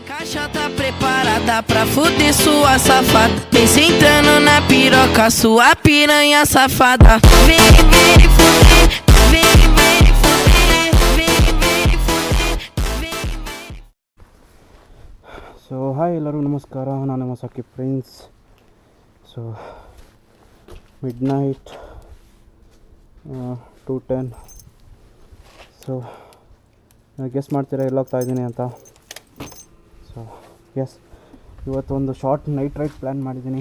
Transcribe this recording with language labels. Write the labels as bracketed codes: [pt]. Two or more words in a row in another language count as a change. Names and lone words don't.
[pt] caixa tá preparada pra fuder sua safada. Vem sentando na piroca, sua piranha safada. Vem, vem fuder, vem, vem fuder, vem, vem fuder, vem, vem. [en] so hi [kn] ಎಲ್ಲರಿಗೂ ನಮಸ್ಕಾರ, ನಾನು ನಿಮ್ಮ ಸಾಕಿ ಫ್ರೆಂಡ್ಸ್. [en] so midnight 2:10. so guess [kn] ಮಾಡ್ತೀರಾ ಎಲ್ಲೋಗ್ತಾ ಇದ್ದೀನಿ ಅಂತ. [en] so yes, [kn] ಇವತ್ತೊಂದು [en] short night ride plan [kn] ಮಾಡಿದ್ದೀನಿ.